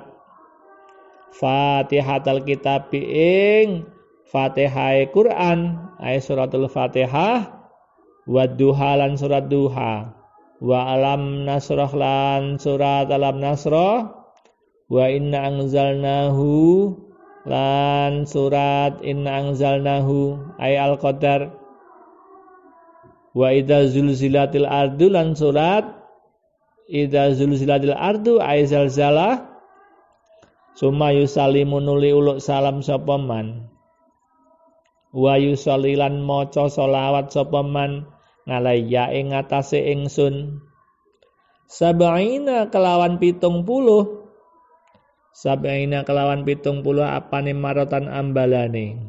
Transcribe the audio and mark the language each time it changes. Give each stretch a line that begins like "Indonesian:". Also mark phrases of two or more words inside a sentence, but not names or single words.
Arabic: فاتحة الكتاب ing فاتحة القرآن أي سورة الفاتحة والضحى lan سورة الضحى وألم نشرح lan سورة ألم نشرح وإنا أنزلناه lan سورة إنا أنزلناه أي القدر وإذا زلزلت الأرض lan سورة إذا زلزلت الأرض أي الزلزلة. ثم يسلم
Javanese: nuli uluk salam sapa man
Arabic: ويصلي
Javanese: maca selawat sapa man ngalayya ing atase ingsun sab'ina kelawan 70 apane marotan ambalane.